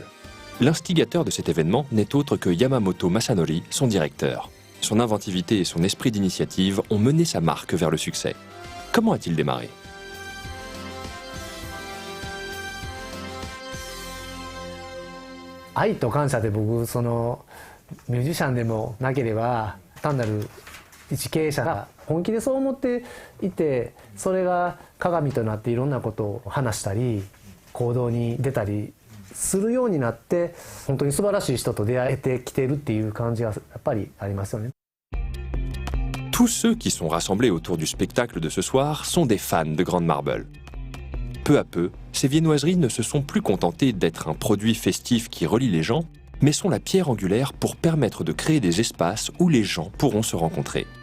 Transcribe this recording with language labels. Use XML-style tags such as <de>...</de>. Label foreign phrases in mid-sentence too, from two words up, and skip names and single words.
<fr>L'instigateur de cet événement n'est autre que Yamamoto Masanori, son directeur. Son inventivité et son esprit d'initiative ont mené sa marque vers le succès. Comment a-t-il démarré?</fr> <ja>愛と感謝で僕ミュージシャンでもなければ単なる一経営者が本気でそう思っていて、それが鏡となっていろんなことを話したり行動に出たりするようになって、本当に素晴らしい人と出会えてきてるっていう感じがやっぱりありますよね。</ja> <fr>Tous ceux qui sont rassemblés autour du spectacle de ce soir sont des fans de Grand Marble. Peu à peu, ces viennoiseries ne se sont plus contentées d'être un produit festif qui relie les gens, mais sont la pierre angulaire pour permettre de créer des espaces où les gens pourront se rencontrer.</fr>